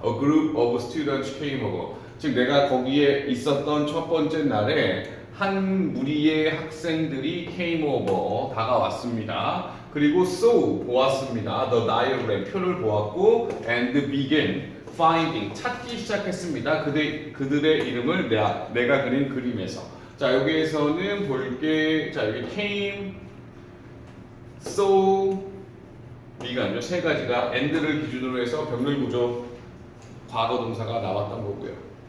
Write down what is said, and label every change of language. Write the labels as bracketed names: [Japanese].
[English] A group of students came over. [Korean] 즉 내가 거기에 있었던 첫 번째 날에 한 무리의 학생들이 came over, 다가왔습니다. 그리고 saw, 보았습니다. [English] The diagram, 표를 보았고, and began finding, 찾기 시작했습니다. [Korean] 그들의 이름을 내가 그린 그림에서. 자, 여기에서는 볼게. 자, 여기 came, saw, 미간요 세 가지가 and를 기준으로 해서 병렬 구조 과거 동사가 나왔던 거고요.